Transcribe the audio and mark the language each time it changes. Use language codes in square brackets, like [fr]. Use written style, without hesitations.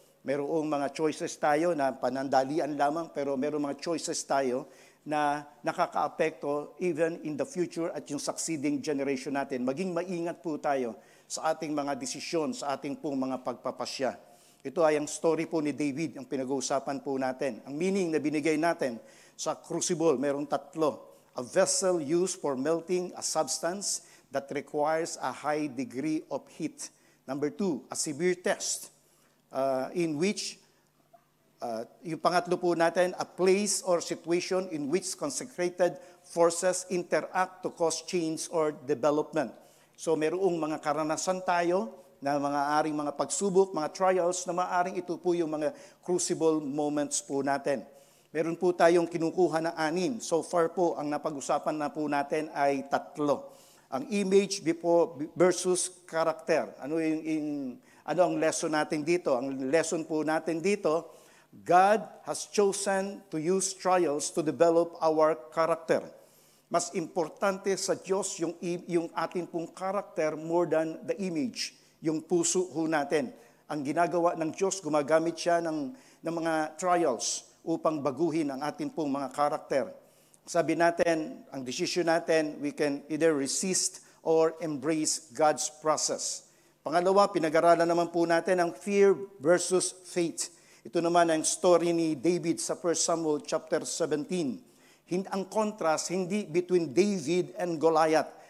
[tl] Merong mga choices tayo na panandalian lamang, pero merong mga choices tayo na nakakaapekto [en] even in the future [tl] at yung [en] succeeding generation [tl] natin. Maging maingat po tayo sa ating mga desisyon, sa ating pong mga pagpapasya. Ito ay ang story po ni David, ang pinag-uusapan po natin. Ang meaning na binigay natin sa crucible, merong 3. [en] A vessel used for melting a substance that requires a high degree of heat. Number 2, a severe test in which [tl] yung pangatlo po natin, [en] a place or situation in which consecrated forces interact to cause change or development. [tl] So merong mga karanasan tayo na mga mga pagsubok, mga trials na maaring ito po yung mga crucible moments po natin. Meron po tayong kinukuha na 6. So far po, ang napag-usapan na po natin ay 3. Ang image versus character. Ano ang lesson natin dito? Ang lesson po natin dito, [en] God has chosen to use trials to develop our character. [tl] Mas importante sa Diyos yung ating pong character [en] more than the image, [tl] yung puso ho natin. Ang ginagawa ng Diyos, gumagamit siya ng mga trials upang baguhin ang ating pong mga character. Sabi natin, ang decision natin, [en] we can either resist or embrace God's process. [tl] Pangalawa, pinag-aralan naman po natin ang fear versus faith. Ito naman ang story ni David sa 1 Samuel chapter 17. Ang contrast, hindi between David and Goliath.